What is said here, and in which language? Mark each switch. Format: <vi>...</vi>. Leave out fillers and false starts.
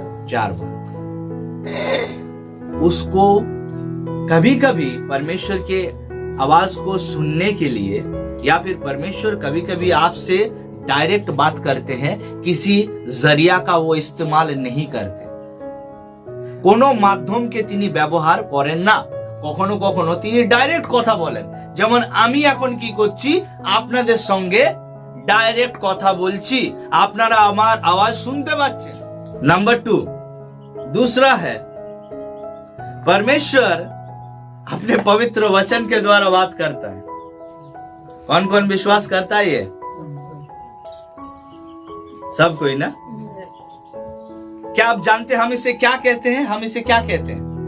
<hi>4 बार। उसको कभी कभी परमेश्वर के आवाज को सुनने के लिए, या फिर परमेश्वर कभी कभी आपसे डायरेक्ट बात करते हैं, किसी जरिया का वो इस्तेमाल नहीं करते।</hi> <bn>কোনো মাধ্যমকে তিনি ব্যবহার করেন না। কখনো কখনো তিনি ডাইরেক্ট কথা বলেন, যেমন আমি এখন কি করছি, আপনাদের সঙ্গে ডাইরেক্ট কথা বলছি, আপনারা আমার আওয়াজ শুনতে পাচ্ছেন।</bn> <hi>नंबर 2, दूसरा है परमेश्वर अपने पवित्र वचन के द्वारा बात करता है। कौन कौन विश्वास करता है? ये सब कोई ना? क्या आप जानते हैं हम इसे क्या कहते हैं?</hi>